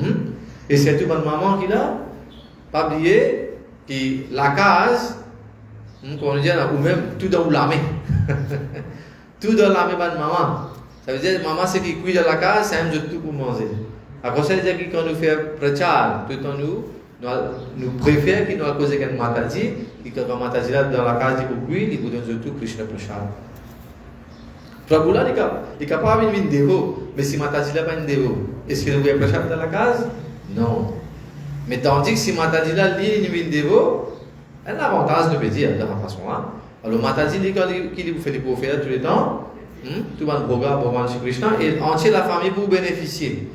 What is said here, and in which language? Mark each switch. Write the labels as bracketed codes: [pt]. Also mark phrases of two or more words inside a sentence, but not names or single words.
[fr] Et c'est tout bonne maman qui là, pas oublier, que la case, qu'on dit là, ou même tout dans l'armée. Tout dans l'armée, bonne maman. Ça veut dire, maman, c'est qui cuit dans la case, c'est un tout pour manger. Alors, ça veut dire que quand nous faisons prachar, tout le temps nous préférons qu'il nous a causé qu'un mataji, et quand mataji là dans la case, il cuit, il vous donne tout Krishna prachar. Prabhu là, il est capable de venir dévot, mais si mataji là pas une dévot, est-ce qu'il nous a prachar dans la case? Non. Mais tandis que si mataji là, il vient dévot, un avantage de dire de la façon là. Alors, mataji, il vous fait des prophètes tout le temps. Tout le monde Bhoga, Bhagavan Shri Krishna, et entière la famille pour bénéficier.